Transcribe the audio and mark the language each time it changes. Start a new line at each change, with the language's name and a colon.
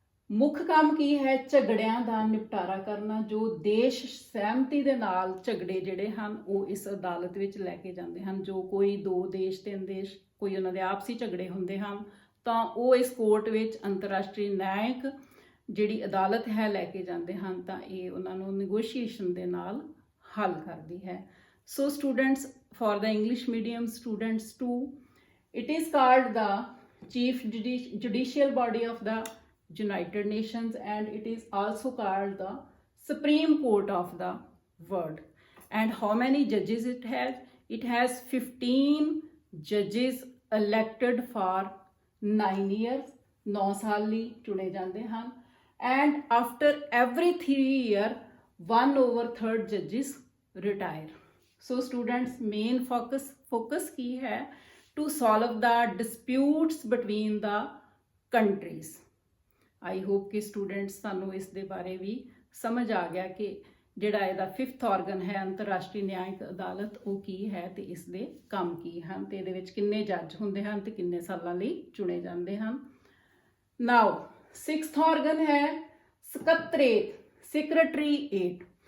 Punjabi: ਮੁੱਖ ਕੰਮ ਕੀ ਹੈ? ਝਗੜਿਆਂ ਦਾ ਨਿਪਟਾਰਾ ਕਰਨਾ। ਜੋ ਦੇਸ਼ ਸਹਿਮਤੀ ਦੇ ਨਾਲ ਝਗੜੇ ਜਿਹੜੇ ਹਨ ਉਹ ਇਸ ਅਦਾਲਤ ਵਿੱਚ ਲੈ ਕੇ ਜਾਂਦੇ ਹਨ। ਜੋ ਕੋਈ 2 ਦੇਸ਼ 3 ਦੇਸ਼ ਕੋਈ ਉਹਨਾਂ ਦੇ ਆਪਸੀ ਝਗੜੇ ਹੁੰਦੇ ਹਨ ਤਾਂ ਉਹ ਇਸ ਕੋਰਟ ਵਿੱਚ ਅੰਤਰਰਾਸ਼ਟਰੀ ਨਿਆਇਕ ਜਿਹੜੀ ਅਦਾਲਤ ਹੈ ਲੈ ਕੇ ਜਾਂਦੇ ਹਨ ਤਾਂ ਇਹ ਉਹਨਾਂ ਨੂੰ ਨੈਗੋਸ਼ੀਏਸ਼ਨ ਦੇ ਨਾਲ ਹੱਲ ਕਰਦੀ ਹੈ।
English: So students for the English medium students too, it is called the chief judicial body of the United Nations and it is also called the Supreme Court of the world। And how many judges it has? It has 15 judges elected for 9 years,
Punjabi: 9 ਸਾਲ ਲਈ ਚੁਣੇ ਜਾਂਦੇ ਹਨ।
English: And after every 3 years 1/3 judges retire। So students main focus
Punjabi: ਕੀ ਹੈ?
English: To solve the disputes between the countries।
Punjabi: I hope ਕਿ students ਤੁਹਾਨੂੰ ਇਸ ਦੇ ਬਾਰੇ ਵੀ ਸਮਝ ਆ ਗਿਆ ਕਿ ਜਿਹੜਾ ਇਹਦਾ 5th ਆਰਗਨ ਹੈ ਅੰਤਰਰਾਸ਼ਟਰੀ ਨਿਆਇਕ ਅਦਾਲਤ ਉਹ ਕੀ ਹੈ ਤੇ ਇਸ ਦੇ ਕੰਮ ਕੀ ਹਨ ਤੇ ਇਹਦੇ ਵਿੱਚ ਕਿੰਨੇ ਜੱਜ ਹੁੰਦੇ ਹਨ ਤੇ ਕਿੰਨੇ ਸਾਲਾਂ ਲਈ ਚੁਣੇ ਜਾਂਦੇ ਹਨ। ਨਾਓ 6th ਆਰਗਨ ਹੈ ਸਕੱਤਰੇਤ, ਸੈਕਟਰੀਏਟ।